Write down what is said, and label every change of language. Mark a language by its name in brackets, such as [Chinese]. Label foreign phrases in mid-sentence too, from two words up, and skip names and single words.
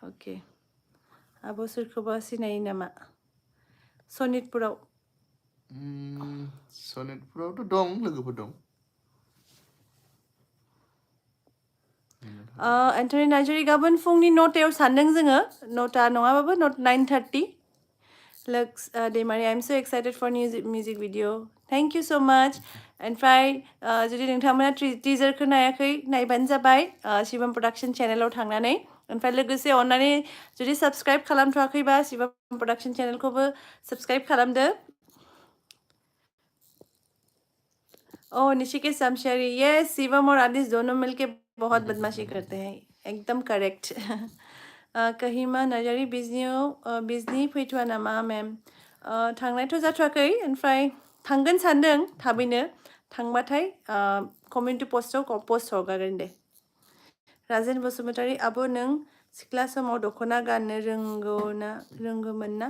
[Bodo] Okay. Abo soरखौबा सिनायो नामा? सनितपुराव. सनितपुरावथ' दं लोगोफोर दं. एन्टनि नार्जारि गाबोन फुंनि 9टायाव सानदों जोङो. 9टा नङाबाबो 9:30. [English] Looks Demari, I'm so excited for new music video. Thank you so much. [Bodo] ओमफ्राय जुदि नोंथांमोना टिजारखौ नायाखै नायबानो जाबाय शिवम प्रडाक्शन चेनेलाव थांनानै. ओमफ्राय लोगोसे अननानै जुदि साबस्क्राइब खालामथ'वाखैबा शिवम प्रडाक्शन चेनेलखौबो साबस्क्राइब खालामदो. ओह निशिकेश शमशेरी, [Hindi] यस शिवम और आदिश दोनों मिलके बहुत बदमाशी करते हैं. एकदम करेक्ट. [Bodo] कहिमा नार्जारि बिजनि फैथ'वा नामा मेम? थांनायथ' जाथ'वाखै. ओमफ्राय थांगोन सानदों थाबैनो. थांबाथाय कमिउनिटि पस्टआव पस्ट हगारगोन दे. राजेन बसुमतारी, आब' नों सिख्ला समाव दख'ना गाननो रोंगौमोन ना?